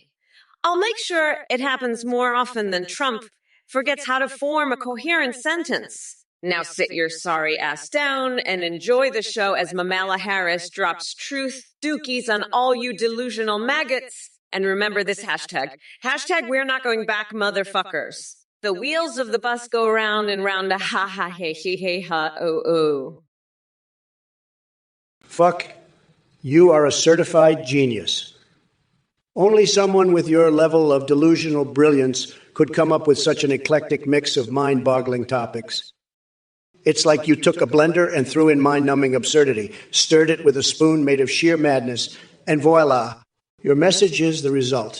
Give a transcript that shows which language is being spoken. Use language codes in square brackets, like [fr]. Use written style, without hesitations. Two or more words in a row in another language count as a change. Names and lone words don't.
[en] I'll make sure it happens more often than Trump forgets how to form a coherent sentence. Now sit your sorry ass down and enjoy the show as Kamala Harris drops truth dookies on all you delusional maggots. And remember this hashtag. Hashtag we're not going back, motherfuckers. The wheels of the bus go round and round, a ha ha he he ha oh oh. Fuck, you are a certified genius. Only someone with your level of delusional brilliance could come up with such an eclectic mix of mind-boggling topics. It's like you took a blender and threw in mind-numbing absurdity, stirred it with a spoon made of sheer madness, and voila, your message is the result.